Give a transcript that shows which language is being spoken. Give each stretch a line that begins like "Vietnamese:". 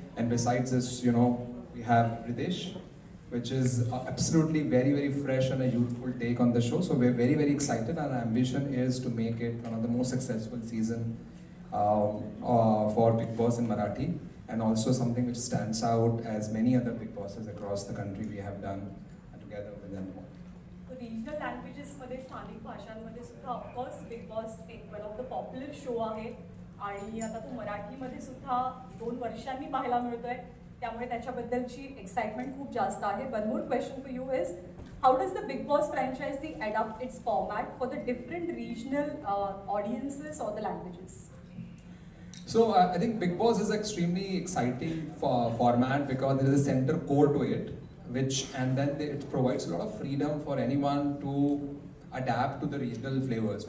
English: And besides this, you know, we have Ritesh, which is absolutely very, very fresh and a youthful take on the show. So we're very, very excited. Our ambition is to make it one of the most successful season for Big Boss in Marathi, and also something which stands out as many other Big Bosses across the country we have done together with them.
Marathi: Regional लँग्वेजेसमध्ये, स्थानिक भाषांमध्ये सुद्धा of course big boss एक
English: one of the popular show
Marathi: आहे, आणि आता तो मराठीमध्ये सुद्धा 2 वर्षांनी पाहायला मिळतोय, त्यामुळे त्याच्याबद्दलची एक्साइटमेंट खूप जास्त आहे.
English: One more question for you is, how does the Big Boss franchise adapt its format for the different regional audiences or the languages? So I think Big Boss is extremely exciting format because there is a center core to it, and then it provides a lot of freedom for anyone to adapt to the regional flavors.